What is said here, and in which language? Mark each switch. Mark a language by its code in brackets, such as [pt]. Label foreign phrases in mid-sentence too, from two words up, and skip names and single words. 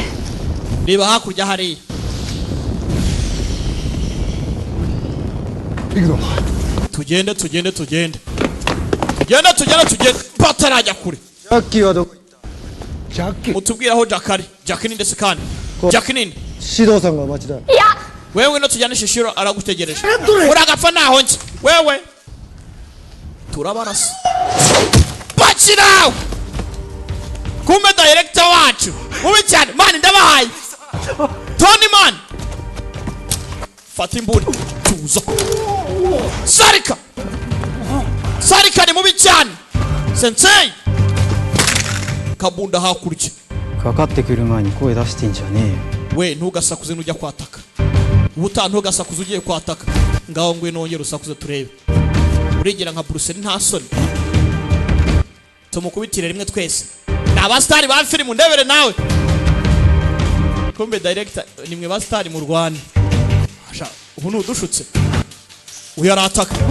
[rw] reba hakurya hariya tugende batarajya kure Jackie wa doko Jackie mutubwira aho Jackie ni ndetse kandi Jackie ni [ja] Shidoさんが待ちだ [rw] wewe no tujyane shishiro aragutegereje uragapfa naho nje wewe turabarasa bakiraho kumbe director wacu mubi cyane man ndabahaye Tony man fata imbuni tuza Sarika ni mubi cyane sensei kabunda hakurya [ja] かかってくる前に声出してんじゃねえよ [rw] we ntugasakuze nujya kwataka ubuta ntugasakuze ugiye kwataka ngaho ngwe nongera usakuze turebe urigira nka Bruce nta soni tumukubitire rimwe twese naba star ba film ndebere nawe kumbe director nimwe ba star mu Rwanda asha ubu nudushutse uyarataka